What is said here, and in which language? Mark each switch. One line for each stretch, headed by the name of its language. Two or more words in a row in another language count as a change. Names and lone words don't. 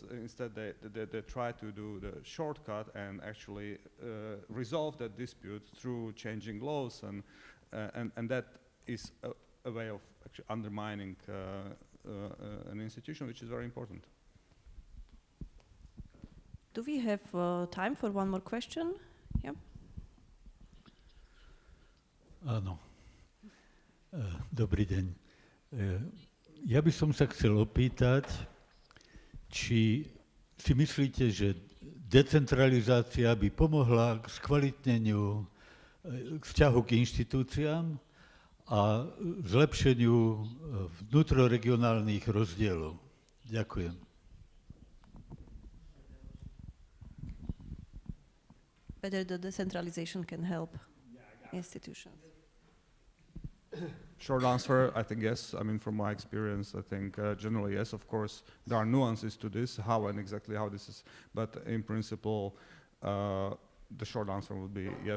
English: Instead, they try to do the shortcut and actually resolve that dispute through changing laws, and that is a way of actually undermining an institution, which is very important. Do we have time for one more question? Yeah.
Slovak: Áno. Dobrý deň. Ja by som sa chcel opýtať, či si myslíte, že decentralizácia by pomohla k skvalitneniu vzťahu k inštitúciám a zlepšeniu vnútroregionálnych rozdielov. Ďakujem.
English: Whether the decentralization can help institutions. Short answer, I think yes. I mean, from my experience, I think generally yes. Of course, there are nuances to this, how and exactly how this is, but in principle, the short answer would be yes.